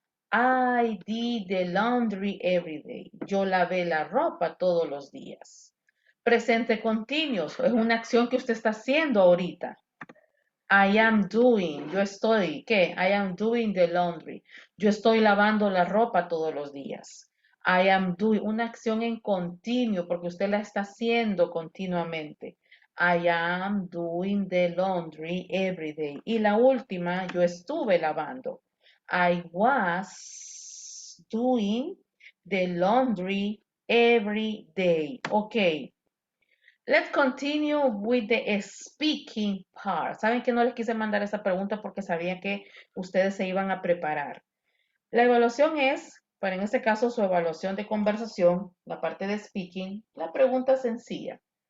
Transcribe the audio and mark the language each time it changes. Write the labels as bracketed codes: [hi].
[en] I did the laundry every day. [es] Yo lavé la ropa todos los días. Presente continuo, es una acción que usted está haciendo ahorita. [en] I am doing, yo estoy, ¿qué? I am doing the laundry. [es] Yo estoy lavando la ropa todos los días. I am doing, una acción en continuo porque usted la está haciendo continuamente. [en] I am doing the laundry every day. Y la última, yo estuve lavando. I was doing the laundry every day. Ok. Let's continue with the speaking part. [es] Saben que no les quise mandar esa pregunta porque sabía que ustedes se iban a preparar. La evaluación es, para en este caso su evaluación de conversación, la parte de speaking, la pregunta sencilla.